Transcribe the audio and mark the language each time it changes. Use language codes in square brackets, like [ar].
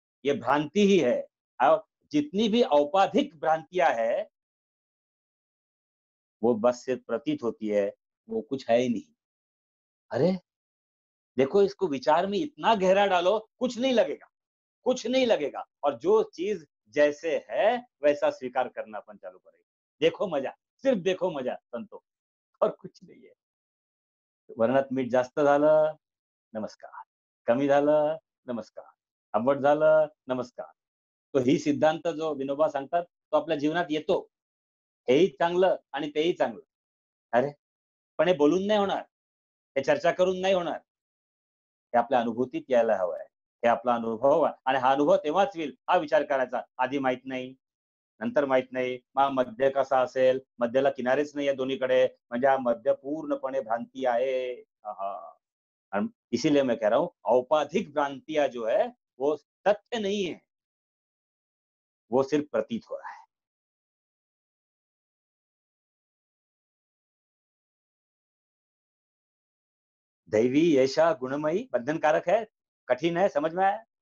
[hi] ये भ्रांति ही है। और जितनी भी औपाधिक भ्रांतियां है, वो बस सिर्फ प्रतीत होती है, वो कुछ है ही नहीं। अरे देखो, इसको विचार में इतना गहरा डालो, कुछ नहीं लगेगा, कुछ नहीं लगेगा, और जो चीज जैसे है वैसा स्वीकार करना अपन चालू करेगा। देखो मजा, सिर्फ देखो मजा संतो, और कुछ नहीं है। [mr] वर्णात मीठ जास्त झालं, नमस्कार. कमी झालं, नमस्कार. आंबट झालं, नमस्कार. तो ही सिद्धांत जो विनोबा सांगतात, तो आपल्या जीवनात येतो. हेही चांगलं आणि तेही चांगलं. अरे, पण हे बोलून नाही होणार. हे चर्चा करून नाही होणार. हे आपल्या अनुभूतीत यायला हवं आहे. हे आपला अनुभव आहे आणि हा अनुभव तेव्हाच येईल, हा विचार करायचा. आधी माहीत नाही, नंतर माहीत नाही. मग मध्य कसा असेल? मध्यला किनारेच नाहीये दोन्हीकडे, म्हणजे हा मध्य पूर्णपणे भ्रांती आहे. आहा! [hi] इसीलिए मैं कह रहा हूँ, औपाधिक भ्रांतियाँ जो है, वो तथ्य नहीं है, वो सिर्फ प्रतीत हो रहा है। दैवी ऐसा गुणमयी बंधनकारक है, कठिन है, समझ में आया?